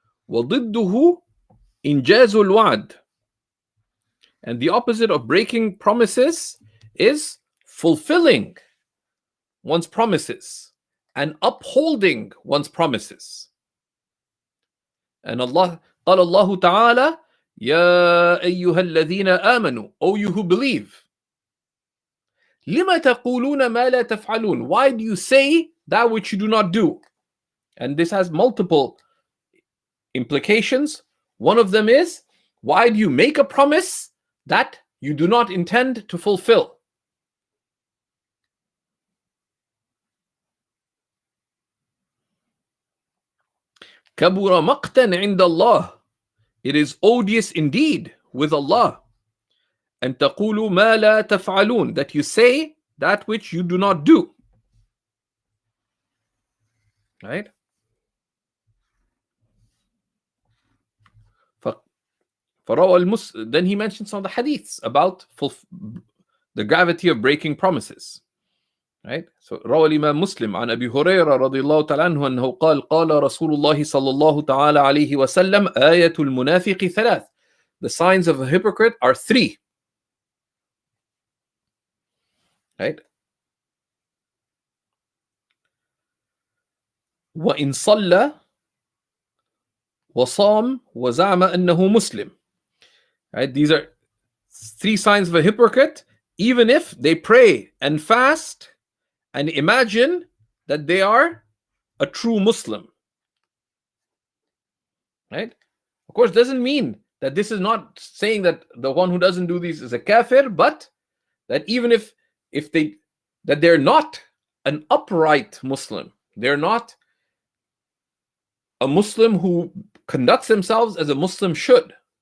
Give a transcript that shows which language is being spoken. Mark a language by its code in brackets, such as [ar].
[ar] وَضِدُّهُ إِنْجَازُ الْوَعْدِ. [en] And the opposite of breaking promises is fulfilling one's promises and upholding one's promises. And Allah, [ar] قال الله تعالى, يا أيها الذين آمنوا, [en] O you who believe, [ar] لما تقولون ما لا تفعلون. [en] Why do you say that which you do not do? And this has multiple implications. One of them is, why do you make a promise that you do not intend to fulfill? [ar] كبر مقتا عند الله. [en] It is odious indeed with Allah. [ar] أن تقولوا ما لا تفعلون, [en] that you say that which you do not do. Right? Then he mentioned some of the hadiths about the gravity of breaking promises. Right? [ar] So روى الإمام مسلم عن أبي هريرة رضي الله تعالى عنه أنه قال رسول الله صلى الله تعالى عليه وسلم آية المنافق ثلاث. [en] The signs of a hypocrite are three. Right? [ar] وإن صلى وصام وزعم أنه مسلم. [en] Right? These are three signs of a hypocrite. Even if they pray and fast and imagine that they are a true Muslim. Right? Of course, doesn't mean that this is not saying that the one who doesn't do these is a kafir, but that even if they're not an upright Muslim, they're not a Muslim who conducts themselves as a Muslim should.